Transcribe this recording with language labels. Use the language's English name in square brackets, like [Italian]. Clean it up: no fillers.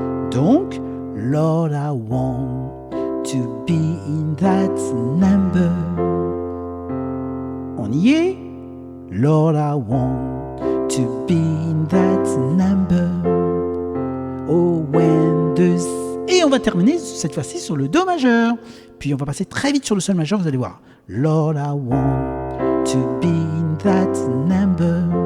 [English] Donc, Lord, I want to be in that number. [French] On y est. [English] Lord, I want to be in that number. Oh, when the... [French] Et on va terminer cette fois-ci sur le Do majeur. Puis on va passer très vite sur le Sol majeur, vous allez voir. [English] Lord, I want to be in that number.